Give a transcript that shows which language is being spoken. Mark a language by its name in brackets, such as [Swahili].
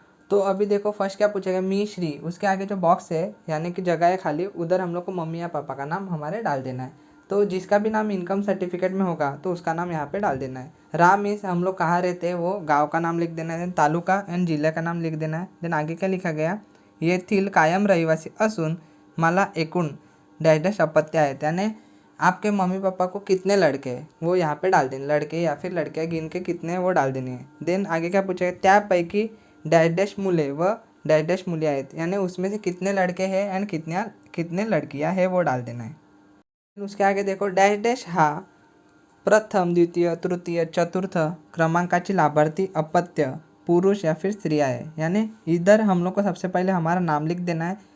[Hindi] तो अभी देखो फर्स्ट क्या पूछेगा, मी श्री, उसके आगे जो बॉक्स है यानी कि जगह है खाली, उधर हम लोग को मम्मी या पापा का नाम हमारे डाल देना है। तो जिसका भी नाम इनकम सर्टिफिकेट में होगा तो उसका नाम यहाँ पे डाल देना है। राम मीन्स हम लोग कहाँ रहते हैं वो गांव का नाम लिख देना है। देन तालुका एंड जिला का नाम लिख देना है। देन आगे क्या लिखा गया, [Marathi] येथील कायम रहिवासी असून मला एकूण डॅश डॅश अपत्य आहेत, यानी [Hindi] आपके मम्मी पापा को कितने लड़के हैं वो यहाँ पे डाल देने, लड़के या फिर लड़कियाँ गिन के कितने हैं वो डाल देनी है। देन आगे क्या पूछेगा, [Marathi] त्यापैकी डैश डैश मुले व डैश डैश मुलिया आहेत, [Hindi] यानी उसमें से कितने लड़के हैं एंड कितने लड़कियाँ हैं वो डाल देना है। उसके आगे देखो, डैश डैश [Marathi] हा प्रथम द्वितीय तृतीय चतुर्थ क्रमांकाची लाभार्थी अपत्य [Hindi] पुरुष या फिर स्त्रियाँ है, यानी इधर हम लोग को सबसे पहले हमारा नाम लिख देना है।